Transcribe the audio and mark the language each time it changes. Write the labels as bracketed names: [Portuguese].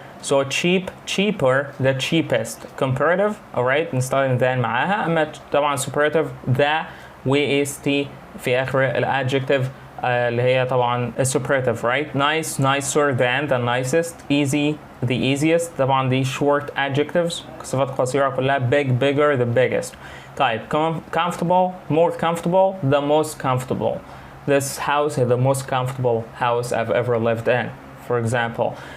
[English] So cheap, cheaper, the cheapest. Comparative, alright? [Arabic] نستخدم than معاها. أما طبعا superlative the و-est في آخر الadjective اللي هي طبعا [English] superlative, right? Nice, nicer than, the nicest. Easy, the easiest. [Arabic] طبعا دي [English] short adjectives. [Arabic] صفات قصيرة كلها. [English] Big, bigger, the biggest. [Arabic] طيب [English] comfortable, more comfortable, the most comfortable. This house is the most comfortable house I've ever lived in, for example.